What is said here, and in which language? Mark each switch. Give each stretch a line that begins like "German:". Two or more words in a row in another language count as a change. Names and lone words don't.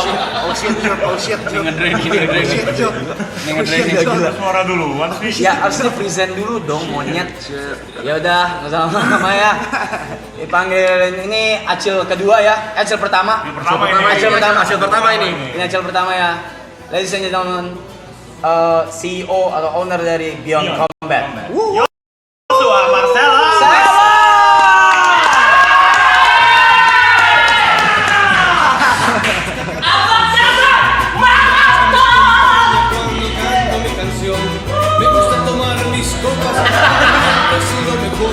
English: Oh shit.
Indonesian: Ada suara duluan sih. ya harus di present dulu dong monyet. Ya udah, nggak usah lama ya. Dipanggil ini Acil kedua ya, Acil pertama. Hasil pertama ini. Ini Acil pertama ya.
English: Ladies and gentlemen,
Indonesian: CEO atau owner dari Beyond Combat. Joshua Marcella.
Spanish: Me gusta tomar mis copas, he sido mejor.